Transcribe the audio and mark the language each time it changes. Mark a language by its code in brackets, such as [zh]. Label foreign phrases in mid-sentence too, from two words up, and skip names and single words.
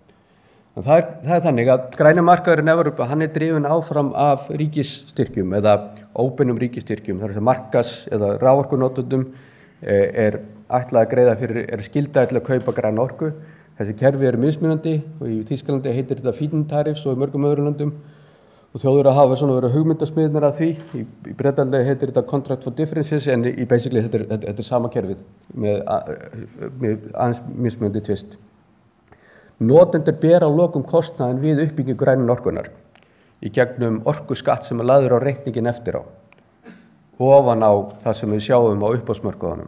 [is] En það er þannig að græni markaðurinn Evrópu, hann er drifinn áfram af ríkisstyrkjum eða óbeinum ríkisstyrkjum. Það er markas eða raforkunotendum er ætlað að greiða fyrir, er skylda til að kaupa græna orku. Þessi kerfi eru mismunandi og í Þýskalandi heitir þetta [en] feed-in tariffs [is] og í mörgum öðrum löndum og þjóður að hafa svona verið hugmyndasmiðnir að því. Í Bretlandi heitir þetta [en] Contract for Differences [is] en í basically þetta er sama kerfið með aðeins mismunandi tvist. Notendur bera á lokum kostnaðinn við uppbyggingu grænu orkunnar í gegnum orkuskatt sem lagður á reikningin eftir á, ofan á það sem við sjáum á uppboðsmörkuðunum.